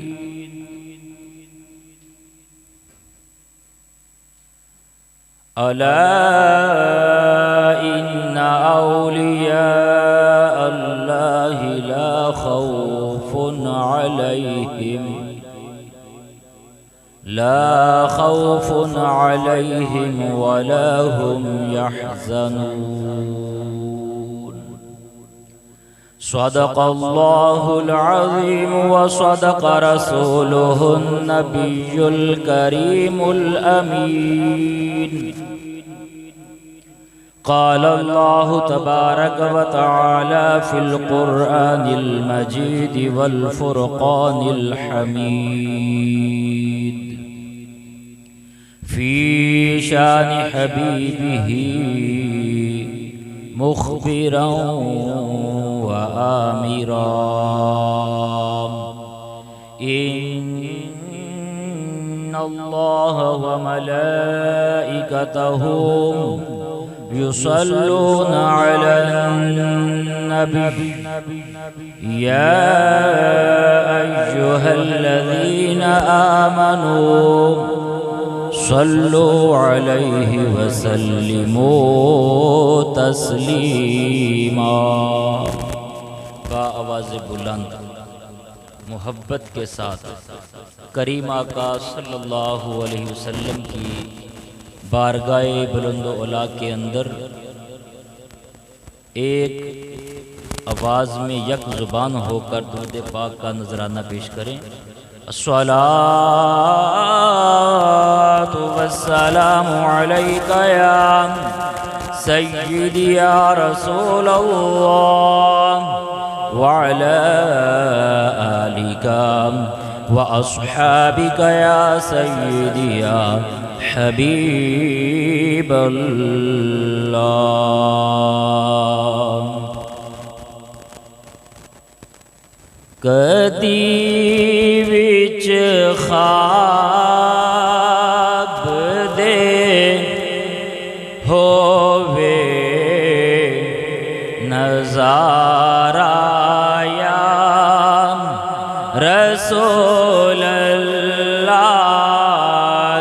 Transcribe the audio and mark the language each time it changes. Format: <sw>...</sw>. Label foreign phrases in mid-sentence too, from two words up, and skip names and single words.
<ar>ألا إن أولياء الله لا خوف عليهم ولا هم يحزنون. صدق الله العظيم وصدق رسوله النبي الكريم الأمين. قال الله تبارك وتعالى في القرآن المجيد والفرقان الحميد في شأن حبيبه مخبرا وآمرا. إن الله وملائكته يصلون على النبي يا أيها الذين آمنوا صلوا عليه وسلموا تسليما.</ar> <ur>کا آواز بلند محبت کے ساتھ کریم آقا</ur> <ar>صلى الله عليه وسلم</ar> <ur>کی بارگاہِ بلند اولیٰ کے اندر ایک آواز میں یک زبان ہوکر درود پاک کا نذرانہ پیش کریں.</ur> <ar>الصلاة والسلام عليك يا سيدي يا رسول الله وعلى آلك وأصحابك يا سيدي يا حبيب الله.</ar> <pa>کدی وچ خواب دے ہووے نظارہ</pa> <ar>يا رسول الله.</ar>